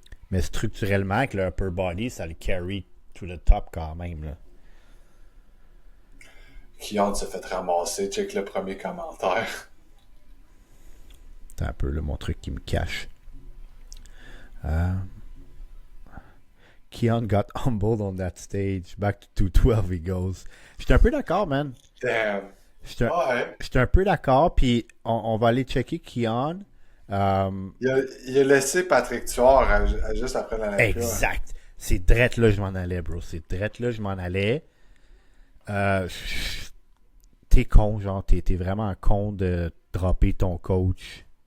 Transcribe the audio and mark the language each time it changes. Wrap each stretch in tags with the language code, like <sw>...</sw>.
<fr>Mais structurellement, avec le upper body, ça le</fr> <en>carry to the top</en> <fr>quand même, là. Kian s'est fait ramasser. Check le premier commentaire. C'est un peu là, mon truc qui me cache. Euh,</fr> <en>Keon got humbled on that stage. Back to 212 he goes.</en> <fr>J'étais un peu d'accord, man.</fr> <en>Damn.</en> <fr>J'étais un, Ouais. j'étais un peu d'accord, puis on va aller checker Keon. Euh, Il a laissé Patrick Tuor juste après l'Olympia. exact. C'est drette là je m'en allais, bro. C'est drette là je m'en allais. Euh, T'es con, genre, t'es vraiment con de dropper ton coach.</fr>